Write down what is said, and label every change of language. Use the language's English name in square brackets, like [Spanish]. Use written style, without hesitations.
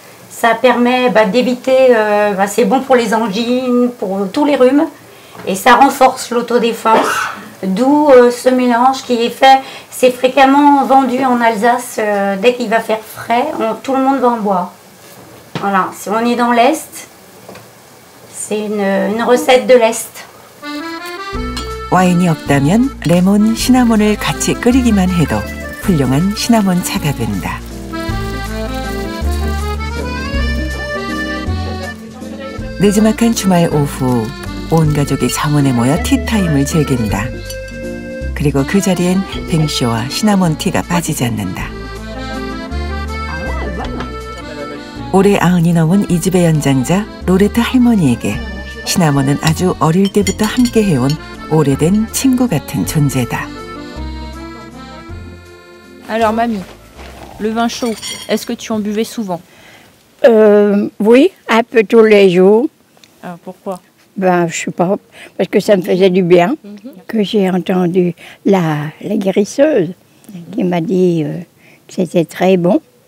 [French] Ça permet d'éviter, c'est bon pour les angines, pour tous les rhumes, et ça renforce l'autodéfense, d'où ce mélange qui est fait, c'est fréquemment vendu en Alsace, dès qu'il va faire frais, tout le monde va en boire. Voilà, si on est dans l'Est, c'est une recette de l'Est. [Korean] 와인이 없다면 레몬, 시나몬을 같이 끓이기만 해도 훌륭한 시나몬 차가 된다. 느지막한 주말 오후 온 가족이 정원에 모여 티타임을 즐긴다. 그리고 그 자리엔 뱅쇼와 시나몬 티가 빠지지 않는다. 올해 90이 넘은 이 집의 연장자 로레트 할머니에게 시나몬은 아주 어릴 때부터 함께 해온 오래된 친구 같은 존재다. [French] Alors mamie, le vin chaud, est-ce que tu en buvais souvent? Oui, un peu tous les jours. Alors pourquoi? Ben, je sais pas, parce que ça me faisait du bien, que j'ai entendu la guérisseuse qui m'a dit que c'était très bon.